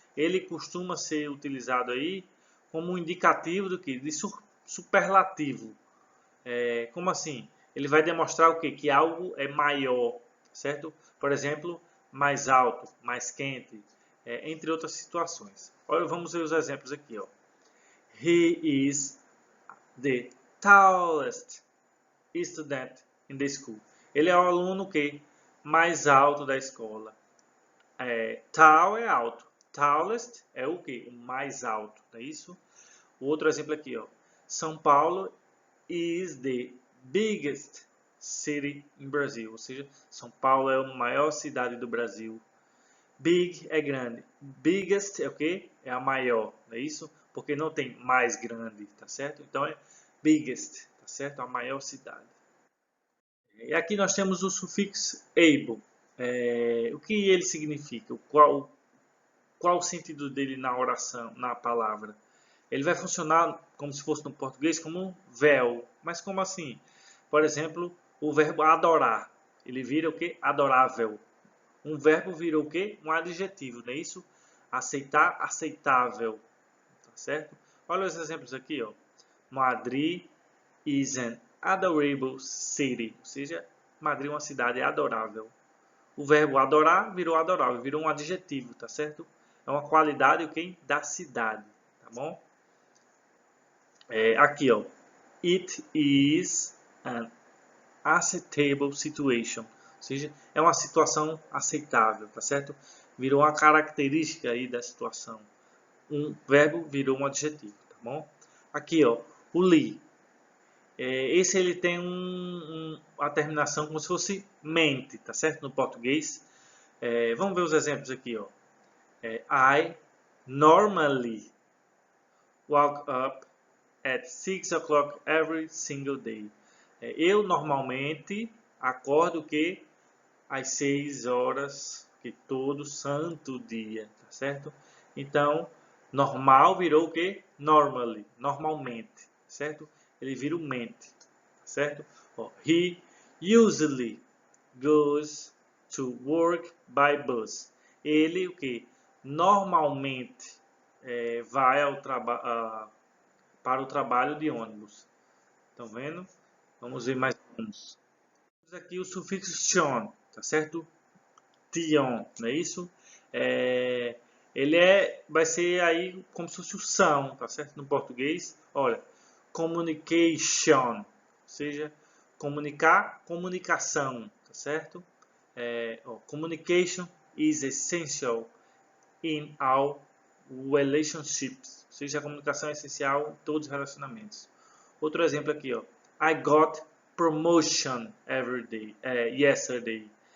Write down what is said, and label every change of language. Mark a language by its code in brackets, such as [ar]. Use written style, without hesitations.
[pt] Ele costuma ser utilizado aí como um indicativo do que? De superlativo. Como assim? Ele vai demonstrar o que? Que algo é maior, certo? Por exemplo, mais alto, mais quente, entre outras situações. Olha, vamos ver os exemplos aqui, ó. [en] He is the tallest student in the school. [pt] Ele é o aluno que mais alto da escola. Tall é alto. Tallest é o que? O mais alto, não é isso? O outro exemplo aqui, ó. [en] São Paulo is the biggest city in Brazil. [pt] Ou seja, São Paulo é a maior cidade do Brasil. Big é grande. Biggest é o que? É a maior, não é isso? Porque não tem mais grande, tá certo? Então é biggest, tá certo? A maior cidade. E aqui nós temos o sufixo able. O que ele significa? Qual o sentido dele na oração, na palavra? Ele vai funcionar como se fosse no português como um véu. Mas como assim? Por exemplo, o verbo adorar. Ele vira o que? Adorável. Um verbo vira o quê? Um adjetivo, não é isso? Aceitar, aceitável. Tá certo? Olha os exemplos aqui, ó. [en] Madrid is an adorable city. [pt] Ou seja, Madrid é uma cidade adorável. O verbo adorar virou adorável, virou um adjetivo, tá certo? É uma qualidade o quê? Da cidade, tá bom? Aqui, ó. [en] It is an acceptable situation. [pt] Ou seja, é uma situação aceitável, tá certo? Virou uma característica aí da situação. Um verbo virou um adjetivo, tá bom? Aqui, ó, o li. Esse ele tem a terminação como se fosse mente, tá certo? No português. Vamos ver os exemplos aqui, ó. [en] I normally wake up at 6 o'clock every single day. [pt] Eu normalmente acordo que às 6 horas que todo santo dia, tá certo? Então, normal virou o que? Normally, normalmente, certo? ele vira o mente, certo? [en] Ó, he usually goes to work by bus. [pt] Ele, o que? Normalmente vai para o trabalho de ônibus. Estão vendo? Vamos ver mais uns. Temos aqui o sufixo "tion", tá certo? Tion, não é isso? Ele vai ser aí como se fosse o são, tá certo? No português, olha, communication, ou seja, comunicar, comunicação, tá certo? [en] Communication is essential in all relationships, [pt] ou seja, a comunicação é essencial em todos os relacionamentos. Outro exemplo aqui, ó, [en] I got promotion yesterday.